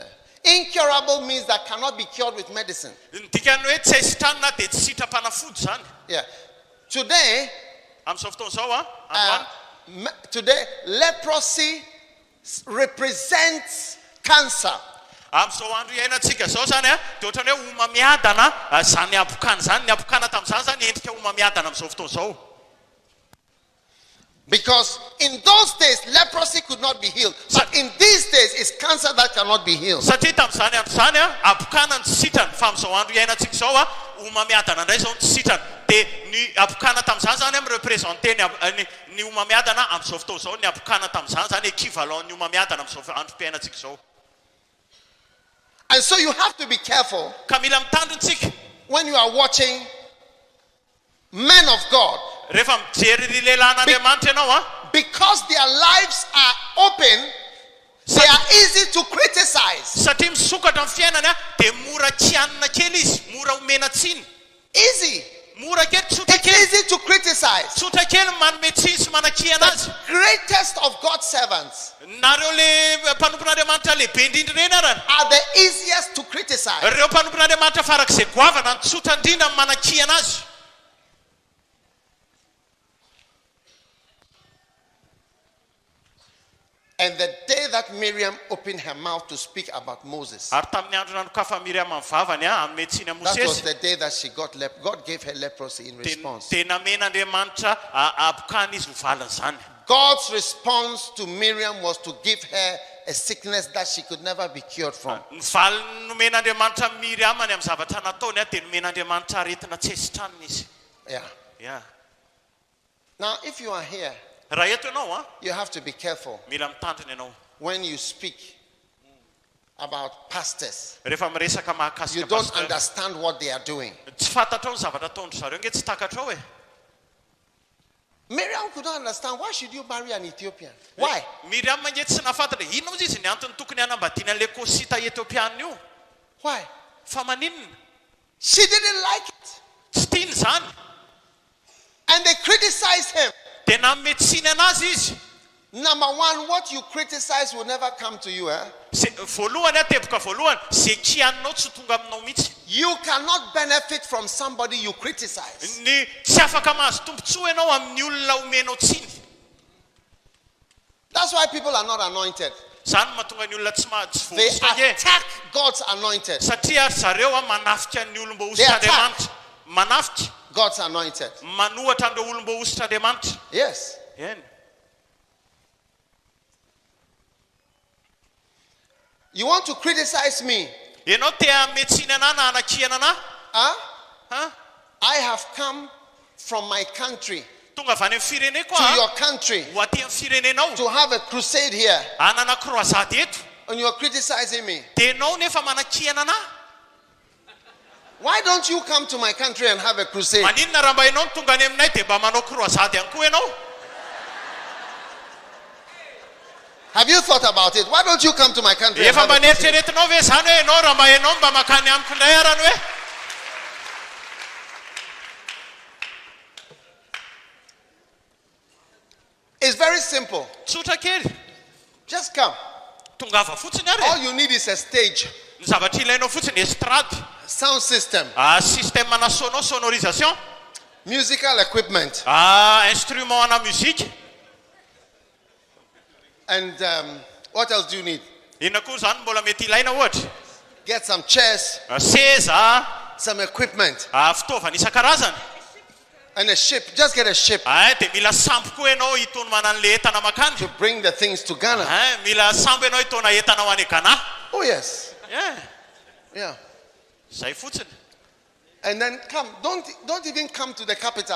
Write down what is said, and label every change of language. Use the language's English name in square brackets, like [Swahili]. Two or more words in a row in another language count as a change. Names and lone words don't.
[English] Incurable means that cannot be cured with medicine. Yeah. Today, leprosy represents cancer. [Malagasy] Am'izao andro iainantsika zao zany a dia ohatrany hoe omamiadana zany abokana zany ny abokana tamin'izany zany endrika omamiadana amin'izao fotoana izao. [English] Because in those days, leprosy could not be healed. But in these days, it's cancer that cannot be healed. [Malagasy] Satria tamin'izany andro zany a abokana ny sitrany fa amin'izao andro iainantsika izao a omamiadana indray izao ny sitrany. Dia ny abokana tamin'izany zany a mirepresente ny omamiadana amin'izao fotoana izao. Ny abokana tamin'izany zany équivalent ny omamiadana amin'izao andro mpiainantsika izao. [English] And so you have to be careful [Malagasy] Ka mila mitandritsika [English] when you are watching men of God. [Malagasy] rehefa mijery ry lehilahin'Andriamanitra ianao a. [English] Because their lives are open, they are easy to criticize. [Malagasy] Satria misokatra amin'ny fiainany a dia mora kianina kely izy, mora omena tsiny. [English] Easy. [Malagasy] Mora kely, tsotra [English] It's [Malagasy] kely. [English] easy to criticize. [Malagasy] Tsotra kely manome tsiny sy manakiana azy. [English] Greatest of God's servants [Malagasy] Nareo le mpanompon'Andriamanitra lehibe indrindra ireny arany. [English] are the easiest to criticize. [Malagasy] Ireo mpanompon'Andriamanitra farak'izay goavana ny tsotra indrindra manakiana azy. [English] And the day that Miriam opened her mouth to speak about Moses, [Malagasy] Ary tamin'ny andro nanokafa Miriam amin'ny vavany a amin'ny tsiny [English] that was [Malagasy] Mosesy [English] the day that she got God gave her leprosy in response. [Malagasy] dia namen'Andriamanitra abokana izy ho valany zany. [English] God's response to Miriam was to give her a sickness that she could never be cured from. [Malagasy] Ny valiny nomen'Andriamanitra Miriam any amin'ny zavatra nataony a dia nomen'Andriamanitra aretina tsy esitraniny izy. [English] Yeah. Yeah. Now, if you are here, [Malagasy] Raha eto ianao a, [English] you have to be careful [Malagasy] mila mitandrina ianao. [English] when you speak about pastors. [Malagasy] Rehefa miresaka [English] You [Malagasy] mahakasika [English] don't [Malagasy] pastor, [English] understand what they are doing. [Malagasy] tsy fantatrao ny zavatra ataondry zareo nge tsy takatrao e. [English] Miriam could not understand, why should you marry an Ethiopian? Why? [Malagasy] Miriam nge tsy nafantatra inona moa izy ny antony tokony hanambadiana an'ilay kosita etiopiana io. [English] Why? [Malagasy] Fa maninona? [English] She didn't like it. [Malagasy] Tsy tiany zany. [English] And they criticized him. [Malagasy] Dia nanome tsiny anazy izy. [English] Number one, what you criticize will never come to you. [Malagasy] Voalohany a teboka voalohany zay kianinao tsy tonga aminao mihitsy. [English] You cannot benefit from somebody you criticize. [Malagasy] Ny tsy afaka mahazo tombontsoa ianao amin'ny olona omenao tsiny. [English] That's why people are not anointed. [Malagasy] Zany mahatonga ny olona tsy [English] They [Malagasy] voaositra nge. [English] attack God's anointed. [Malagasy] Satria zareo a manafika ny olomba [English] They [Malagasy] ositra [English] attack. [Malagasy] Andriamanitra. Manafika. [English] God's anointed. [Malagasy] Manohatra an'ireo olomba ositra Andriamanitra. [English] Yes. [Malagasy] Eny. [English] You want to criticize me? [Malagasy] Ianao te hanome tsiny ana na hanakiana ana? Huh? [English] I have come from my country [Malagasy] Tonga avy any amin'ny fireneko [English] to a. your country [Malagasy] Ho aty amin'ny firenenao. [English] to have a crusade here. [Malagasy] Hanana croisade eto. [English] And you're criticizing me. [Malagasy] Dia ianao nefa manakiana ana? [English] Why don't you come to my country and have a crusade? [Malagasy] Maninona raha mba ianao no tonga any aminay dia mba manao croisade ihany koa ianao? [English] Have you thought about it? Why don't you come to my country and [Malagasy] Efa [English] have a [Malagasy] mba [English] crusade? [Malagasy] nieritreretinao ve zany hoe ianao raha mba ianao mba makany amiko indray arany hoe? [English] It's very simple. [Malagasy] Tsotra kely. [English] Just come. [Malagasy] Tongava fotsiny [English] All [Malagasy] ary. [English] you need is a stage, [Malagasy] Ny zavatra ilainao fotsiny estrady. [English] sound system, [French] Système ana sonorisation. [English] musical equipment, [Malagasy] Instrument ana muzika. [English] and what else do you need? [Malagasy] Inona koa zany mbola mety ilaina ohatra? [English] Get some chairs, [Malagasy] Seza, [English] some equipment, [Malagasy] fitaovana isan-karazany. [English] and a ship. Just get a ship [Malagasy] Dia mila sambo koa ianao hitony manan'le entana makany. [English] to bring the things to Ghana. [Malagasy] Mila sambo ianao hitona entana ho any Ghana. [English] Oh, yes. Yeah. Yeah. [Malagasy] Zay fotsiny. [English] And then come. Don't even come to the capital.